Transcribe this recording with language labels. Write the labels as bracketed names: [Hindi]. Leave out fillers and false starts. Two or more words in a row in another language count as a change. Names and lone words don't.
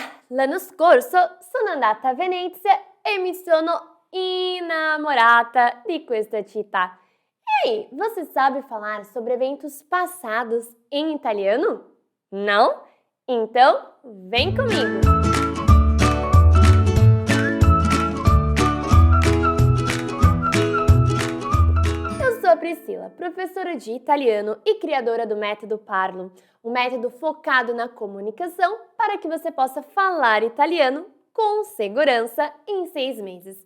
[Italian] l'anno scorso sono andata a Venezia e mi sono innamorata di questa città. [Portuguese] Ei, você sabe falar sobre eventos passados em italiano? Não? Então, vem comigo! Eu sou a Priscila, professora de italiano e criadora do método Parlo, um método focado na comunicação para que você possa falar italiano com segurança em 6 meses.